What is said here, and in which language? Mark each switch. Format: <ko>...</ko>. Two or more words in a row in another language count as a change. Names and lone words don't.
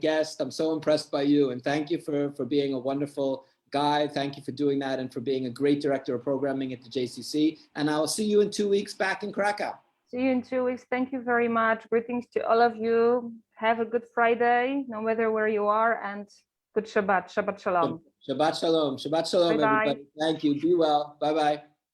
<en>I'm so impressed by you, and thank you for being a wonderful Guy, thank you for doing that and for being a great director of programming at the JCC. And I will see you in 2 weeks back in Krakow. See you in 2 weeks. Thank you very much. Greetings to all of you. Have a good Friday, no matter where you are, and good Shabbat.</en> <he>Shabbat Shalom. Shabbat Shalom. Shabbat Shalom,</he> <en>Bye-bye. everybody. Thank you. Be well. Bye-bye.</en>